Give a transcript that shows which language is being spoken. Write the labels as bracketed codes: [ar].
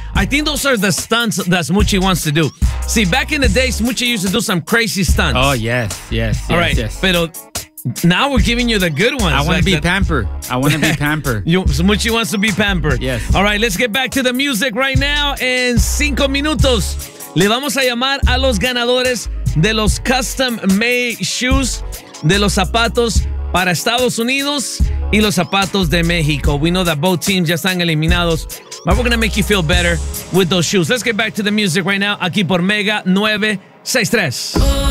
[en] I think those are the stunts that Smoochie wants to do. See, back in the day, Smoochie used to do some crazy stunts. Oh, yes. All right. Yes. Pero now we're giving you the good ones. I want to be pampered. Smoochie wants to be pampered. Yes. All right, let's get back to the music right now. [es] En 5 minutos, le vamos a llamar a los ganadores de los custom-made shoes, de los zapatos para Estados Unidos y los zapatos de México. [en] We know that both teams [es] ya están eliminados, [en] but we're going to make you feel better with those shoes. Let's get back to the music right now, [es] aquí por [en] Mega 963.